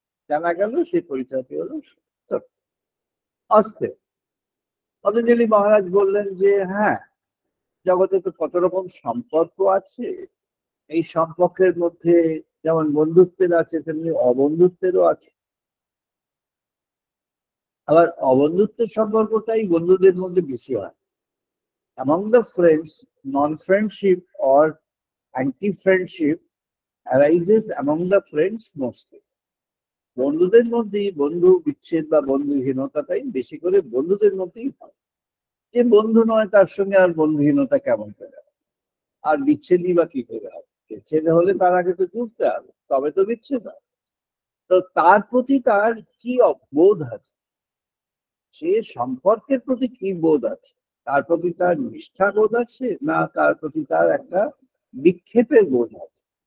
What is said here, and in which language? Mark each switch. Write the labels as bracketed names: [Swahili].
[Bangla] জানা গেল সেই পরিচয়টি হলো সত্য। অস্তে পতঞ্জলি মহারাজ বললেন যে হ্যাঁ, জগতে তো কত রকম সম্পর্ক আছে, এই সম্পর্কের মধ্যে যেমন বন্ধুত্বের আছে তেমনি অবন্ধুত্বেরও আছে। আবার অবন্ধুত্বের সম্পর্কটাই বন্ধুদের মধ্যে বেশি হয়। [English] Among the friends, non-friendship or anti-friendship arises among the friends mostly. [Bangla] বন্ধুদের মধ্যেই বন্ধু বিচ্ছেদ বা বন্ধুহীনতাটাই বেশি করে বন্ধুদের মধ্যেই হয়। যে বন্ধু নয় তার সঙ্গে আর বন্ধুহীনতা কেমন করে হবে? আর বিচ্ছেদই বা কি করে হবে? বিচ্ছেদ হলে তার আগে তো জুড়তে হবে, তবে তো বিচ্ছেদ হবে। তো তার প্রতি তার কি বোধ আছে, সে সম্পর্কের প্রতি কি বোধ আছে, তার প্রতি তার নিষ্ঠা বোধ আছে না তার প্রতি তার একটা বিক্ষেপের বোধ আছে?